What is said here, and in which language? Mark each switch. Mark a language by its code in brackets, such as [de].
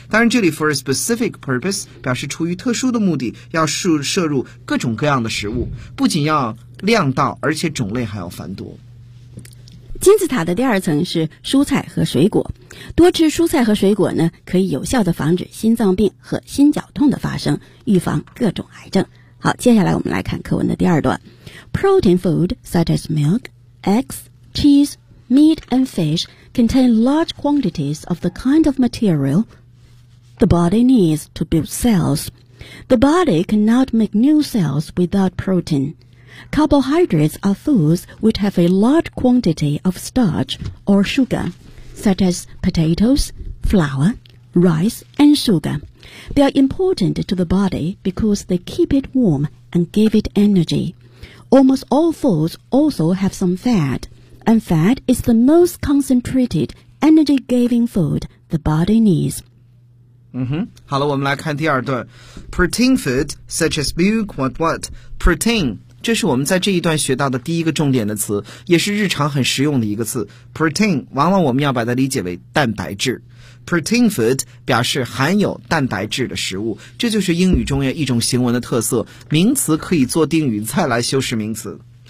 [zh] 当然这里 [en] for a specific purpose [zh] 表示出于特殊的目的，要摄入各种各样的食物，不仅要量到，而且种类还要繁多。金字塔的第二层是蔬菜和水果，多吃蔬菜和水果呢，可以有效地防止心脏病和心绞痛的发生，预防各种癌症。好，接下来我们来看课文的第二段。 [en] Protein food such as milk, eggs, cheese, meat and fish contain large quantities of the kind of material the body needs to build cells. The body cannot make new cells without protein. Carbohydrates are foods which have a large quantity of starch or sugar, such as potatoes, flour, rice and sugar. They are important to the body because they keep it warm and give it energy. Almost all foods also have some fat, and fat is the most concentrated energy-giving food the body needs. [zh] 嗯哼，好了，我们来看第二段。 [en] Protein food such as milk, what what? [zh] Protein， 这是我们在这一段学到的第一个重点的词，也是日常很实用的一个词。 Protein， 往往我们要把它理解为蛋白质。Protein food 表示含有蛋白质的食物，这就是英语中一种形文的特色，名词可以做定语再来修饰名词。